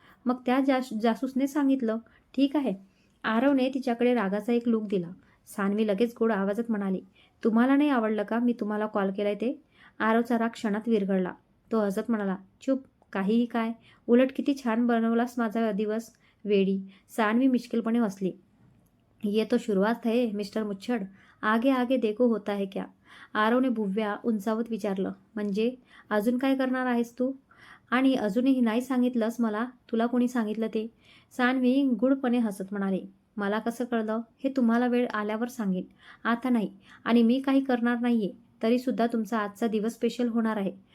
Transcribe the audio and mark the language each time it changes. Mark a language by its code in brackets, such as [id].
[mr] मग त्या जासूसने सांगितलं. ठीक आहे. आरवने तिच्याकडे रागाचा एक लूक दिला. सान्वी लगेच गोड आवाजात म्हणाली, तुम्हाला नाही आवडलं का मी तुम्हाला कॉल केलाय ते? आरवचा राग क्षणात विरघळला. तो हसत म्हणाला, चूप, काहीही काय, उलट किती छान बनवलास माझा दिवस, वेडी. सान्वी मिश्किलपणे हसली. [hi] ये तो शुरुआत है मिस्टर मुच्छड, आगे आगे देखो होता है क्या? [mr] आरवने भुव्या उंचावत विचारलं. म्हणजे अजून काय करणार आहेस तू? आणि अजूनही नाही सांगितलंस मला, तुला कोणी सांगितलं ते? सान्वी गुडपणे हसत म्हणाले, मला कसं कळलं हे तुम्हाला वेळ आल्यावर सांगेन, आता नाही. आणि मी काही करणार नाहीये तरीसुद्धा तुमचा आजचा दिवस स्पेशल होणार आहे.